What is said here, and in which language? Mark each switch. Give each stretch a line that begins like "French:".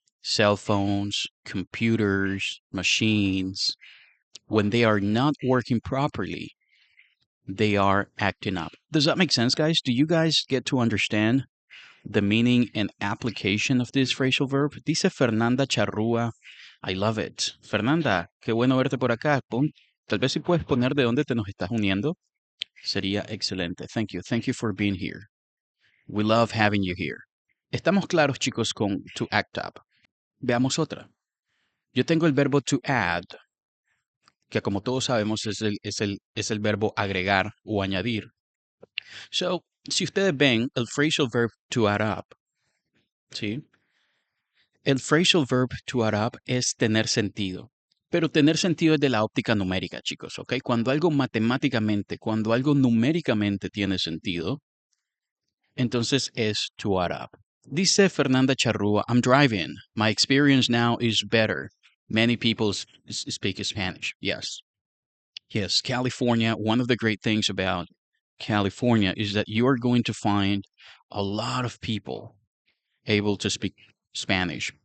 English: Cell phones, computers, machines, when they are not working properly, they are acting up. Does that make sense, guys? Do you guys get to understand the meaning and application of this phrasal verb? Dice Fernanda Charrúa. I love it.
Spanish: Fernanda, qué bueno verte por acá. Tal vez si puedes poner de dónde te nos estás uniendo. Sería excelente.
English: Thank you. Thank you for being here. We love having you here.
Spanish: Estamos claros, chicos, con to act up. Veamos otra. Yo tengo el verbo to add, que como todos sabemos es el verbo agregar o añadir. So, si ustedes ven el phrasal verb to add up, ¿sí? El phrasal verb to add up es tener sentido. Pero tener sentido es de la óptica numérica, chicos, ¿ok? Cuando algo matemáticamente, cuando algo numéricamente tiene sentido, entonces es to add up.
English: Dice Fernanda Charrúa, I'm driving. My experience now is better. Many people speak Spanish. Yes. Yes, California, one of the great things about California is that you are going to find a lot of people able to speak Spanish.